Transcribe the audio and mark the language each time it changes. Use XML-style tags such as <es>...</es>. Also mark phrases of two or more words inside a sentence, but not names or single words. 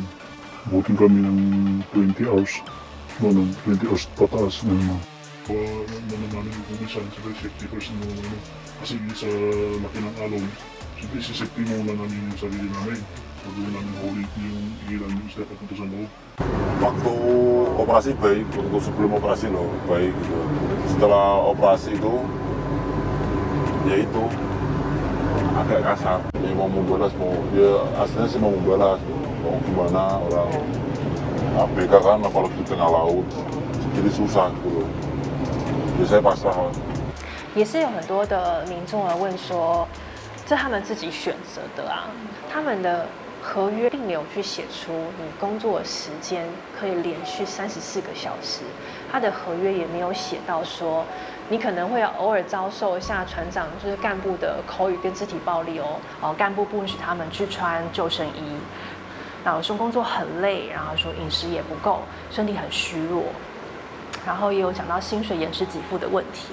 <tl>Butin kami ng 20 hours. Ano, 20 hours pataas na naman. Naman kung minsan, siyempre</tl> <en>safety first</en> <tl>mo ano. Kasi sa laki ng alon, siyempre safety muna namin yung sarili namin. Pag namin huli yung ilan yung isda papunta sa loob.</tl> <id>Waktu operasi baik, untuk sebelum operasi loh baik gitu. Setelah operasi itu, ya itu agak kasar. Dia mau membalas, dia aslinya sih mau membalas, mau gimana orang ABK kan apalagi di tengah laut, jadi susah gitu loh. Jadi saya pasrah.</id> <zh>也是有很多的民众来问说，这他们自己选择的啊，他们的合约并没有去写出你工作时间可以连续34个小时，他的合约也没有写到说你可能会偶尔遭受一下船长就是干部的口语跟肢体暴力哦，干部不允许他们去穿救生衣，然后说工作很累，然后说饮食也不够，身体很虚弱，然后也有讲到薪水延迟给付的问题。</zh>